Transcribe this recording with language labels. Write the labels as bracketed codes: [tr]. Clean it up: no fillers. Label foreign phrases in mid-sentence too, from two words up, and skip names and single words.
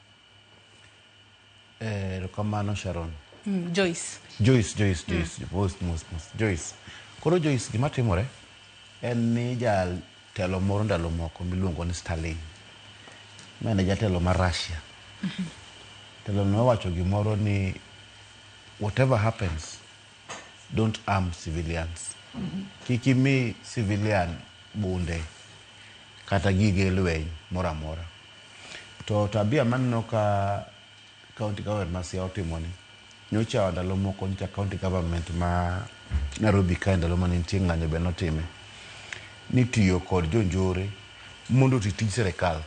[luo] Kamano Sharon. Joyce. Most. Joyce. Koro Joyce, gima timore en ni telo moro ndalo moko miluongo ni Stalin. Mane jatelo mar Russia. Telo no wacho gimoro ni [en] whatever happens, don't arm civilians. [luo] Kikimi civilian bunde kata gige lweny mora mora. To tabia manno ka [en] county government [luo] ma Siaya otimoni nyocha ndalo moko nyocha [en] county government [luo] ma Nairobi ka ndalo mane nitie ng'anyo be notime ni tiyo kod jonjore mondo tij sirkal.